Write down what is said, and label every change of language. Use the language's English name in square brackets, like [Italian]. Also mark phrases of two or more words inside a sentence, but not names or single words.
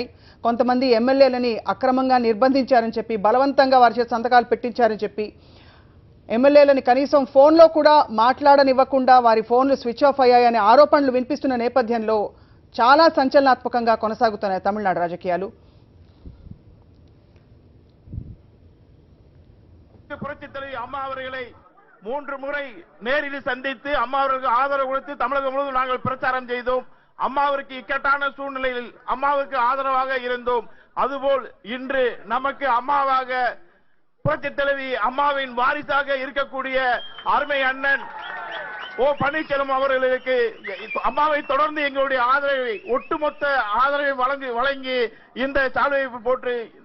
[Telugu] కొంతమంది ఎమ్మెల్యేలని అక్రమంగా నిర్బంధించారని చెప్పి బలవంతంగా వారి చేత సంతకాలు పెట్టించారని చెప్పి ఎమ్మెల్యేలని కనీసం ఫోన్లో కూడా మాట్లాడనివ్వకుండా వారి ఫోన్లు [English] switch off [Telugu] అయ్యాయనే ఆరోపణలు వినిపిస్తున్న నేపథ్యంలో చాలా సంచలనాత్మకంగా కొనసాగుతున్నాయి తమిళనాడు రాజకీయాలు. [Tamil] அம்மா அவர்களை 3 முறை நேரில் சந்தித்து அம்மாவிற்கு ஆதரவு கொடுத்து தமிழகம் முழுவதும் நாங்கள் பிரச்சாரம் செய்தோம். அம்மாவிற்கு இக்கட்டான சூழ்நிலையில் அம்மாவுக்கு ஆதரவாக இருந்தோம். அதுபோல் இன்று நமக்கு அம்மாவாக புரட்சி தலைவி அம்மாவின் வாரிசாக இருக்கக்கூடிய அருமை அண்ணன் ஓ பன்னீர்செல்வம் அவர்களுக்கு அம்மாவை தொடர்ந்து எங்களுடைய ஆதரவை ஒட்டுமொத்த ஆதரவை வழங்கி இந்த சால்வையை போட்டு